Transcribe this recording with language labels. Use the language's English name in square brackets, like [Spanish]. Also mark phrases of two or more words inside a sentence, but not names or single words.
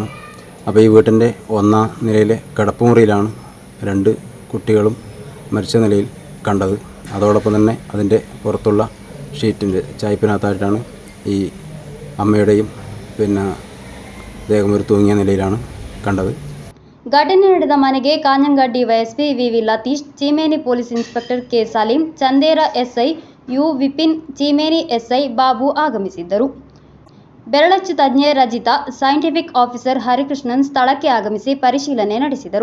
[Malayalam] അപ്പോൾ ഈ വീട്ടിൻ്റെ 1ാം നിലയിലെ കിടപ്പുമുറിയിലാണ് 2 കുട്ടികളും മരിച്ച നിലയിൽ കണ്ടത്. അതോടൊപ്പം തന്നെ അതിൻ്റെ പുറത്തുള്ള ഷീറ്റിൻ്റെ ചായ്പിനകത്തായിട്ടാണ് ഈ അമ്മയുടെയും ദേഹം ഒരു തൂങ്ങിയ നിലയിലാണ് കണ്ടത്. [Kannada] ಘಟನೆ ನಡೆದ ಮನೆಗೆ ಕಾಂಜಂಗ ಡಿವೈಎಸ್ಪಿ ವಿವಿ ಲತೀಶ್, ಚೀಮೇನಿ ಪೊಲೀಸ್ ಇನ್ಸ್ಪೆಕ್ಟರ್ ಕೆ ಸಲೀಂ, ಚಂದೇರ ಎಸ್ಐ ಯು ವಿಪಿನ್, ಚೀಮೇನಿ ಎಸ್ಐ ಬಾಬು ಆಗಮಿಸಿದ್ದರು. ಬೆರಳಚ್ಚು ತಜ್ಞೆ ರಜಿತಾ, ಸೈಂಟಿಫಿಕ್ ಆಫೀಸರ್ ಹರಿಕೃಷ್ಣನ್ ಸ್ಥಳಕ್ಕೆ ಆಗಮಿಸಿ ಪರಿಶೀಲನೆ ನಡೆಸಿದರು.